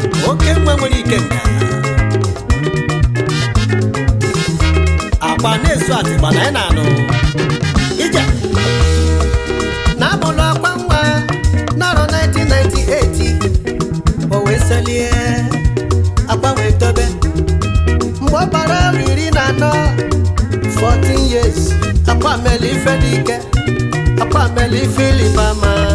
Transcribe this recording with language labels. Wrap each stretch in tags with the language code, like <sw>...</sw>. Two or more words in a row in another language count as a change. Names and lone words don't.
<ig>Oke nwa nwere ike nga. Akwa na-esu atịgba na ị na-anụ. Ije. Na-amụlụ akwa nwa n'arọ nineteen ninety-eight. O wee selie, akwa wee tobe. Mgbe ọ gbara arọ iri na anọ,</ig> <en>fourteen years,</en> <ig>akwa mere ife dị ike. Akwa meli filibama.</ig>